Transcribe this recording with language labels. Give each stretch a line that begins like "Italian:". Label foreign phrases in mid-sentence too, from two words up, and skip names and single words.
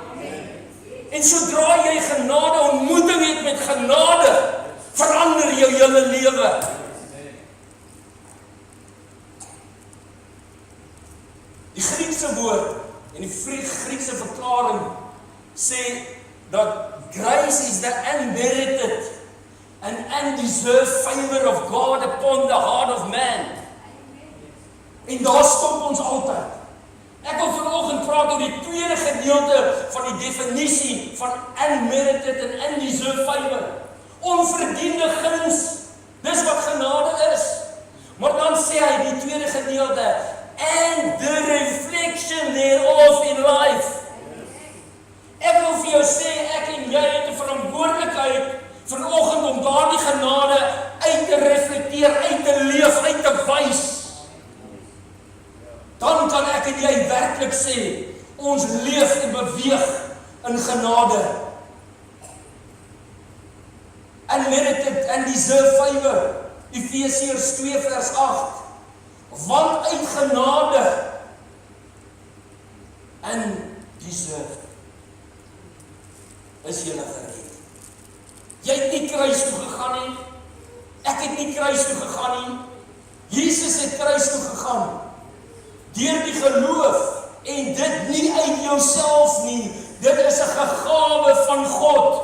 Afrikaans: En sodra jy genade ontmoeting het met genade, verander jou hele lewe. Die Griekse woord en die Griekse verklaring sê dat
English: grace is the unmerited and undeserved favor of God upon the heart of man.
Afrikaans: En daar stop ons altyd. Ek wil vanoggend praat oor die tweede gedeelte van die definisie van
English: unmerited and undeserved favor.
Afrikaans: Onverdiende guns. Dis wat genade is. Maar dan sê hy die tweede gedeelte,
English: and the reflection thereof in life.
Afrikaans: Ek wil vir jou sê, ek en jy het 'n verantwoordelikheid vanoggend om daardie genade uit te reflekteer, uit te leef, uit te wys. Dan kan ek en jy werklik sê, ons leef en beweeg in genade.
English: and meditate and deserve favor.
Afrikaans: Efesiërs 2 vers 8. Want uit genade
English: and deserve
Afrikaans: is julle gered. Jy het nie kruis toe gegaan nie. Ek het nie kruis toe gegaan nie. Jesus het kruis toe gegaan. Deur die geloof en dit nie uit jouself nie. Dit is 'n gegawe van God.